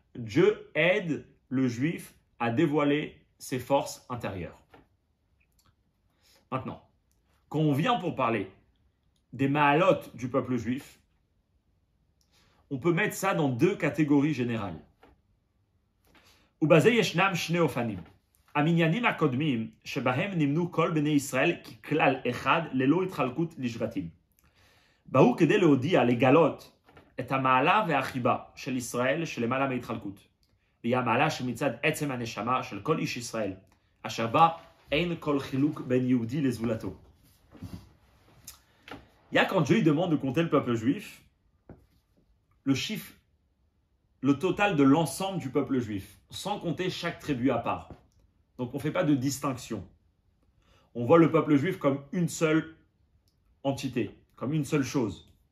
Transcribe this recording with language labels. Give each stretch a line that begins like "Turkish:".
French: Dieu aide le juif à dévoiler ses forces intérieures. Maintenant, quand on vient pour parler des mahalot du peuple juif, on peut mettre ça dans deux catégories générales.
Hebrew: ובזה ישנם שני אופנים. המניינים הקודמים שבהם נמנו כל בני ישראל ככלל אחד ללא התחלקות לשבטים. באו כדי להודיע, לגלות את המעלה והחיבה של ישראל שלמעלה מהתחלקות. והיא המעלה שמצד עצם הנשמה של כל איש ישראל, אשר בה אין כל חילוק בין יהודי לזולתו.
French: Il y a quand Dieu demande de compter le peuple juif, le chiffre, le total de l'ensemble du peuple juif, sans compter chaque tribu à part. Donc on ne fait pas de distinction. on voit le peuple juif comme une seule entité, comme une seule chose.